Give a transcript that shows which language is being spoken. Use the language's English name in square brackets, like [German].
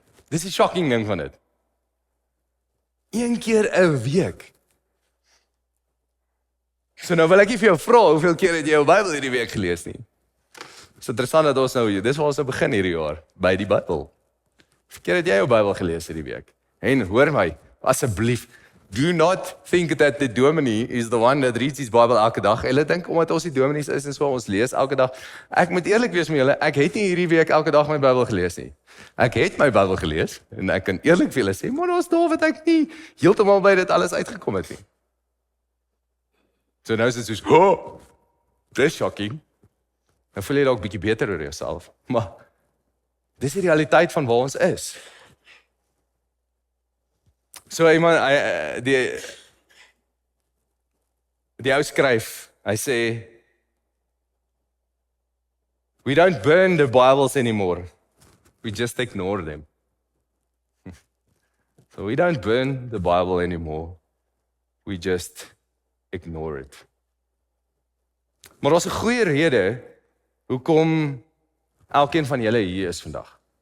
[Afrikaans] Dis die shocking ding van dit. 1 keer 'n week. So nou wil ek nie vir jou vra hoeveel keer het jy jou Bybel hierdie week gelees nie. Dis interessant dat ons nou, dis waar ons nou begin hierdie jaar, by die Bybel. Hoeveel keer het jy jou Bybel gelees hierdie week? En hoor my, asseblief, [English] do not think that the dominee is the one that reads his Bible [Afrikaans] elke dag. Hulle dink omdat ons die dominees is en so ons lees elke dag. Ek moet eerlik wees met julle, ek het nie hierdie week elke dag my Bybel gelees nie. Ek het my Bybel gelees en ek kan eerlik vir julle sê, maar ons daar wat ek nie heeltemal by dit alles uitgekom het nie. So nou is dit soos, oh, dis shocking. Nou voel jy dalk bietjie beter oor jouself, maar dis die realiteit van waar ons is. So iemand, die ou skryf, hy sê, [English] we don't burn the Bibles anymore, we just ignore them. So we don't burn the Bible anymore, we just ignore it. [Afrikaans] Maar daar's 'n goeie rede hoekom elkeen van julle hier is vandag.